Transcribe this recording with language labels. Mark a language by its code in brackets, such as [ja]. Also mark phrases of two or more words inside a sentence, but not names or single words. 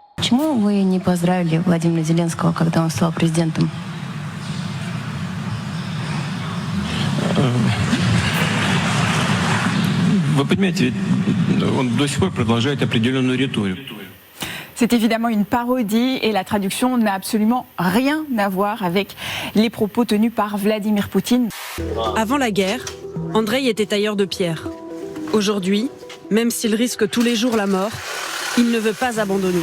[ru] Почему вы не поздравили Владимира Зеленского, когда он стал президентом? Вы понимаете, он до сих пор продолжает определенную риторику. [fr] C'est évidemment une parodie et la traduction n'a absolument rien à voir avec les propos tenus par Vladimir Poutine. Avant la guerre, Andreï était tailleur de pierre. Aujourd'hui, même s'il risque tous les jours la mort, il ne veut pas abandonner.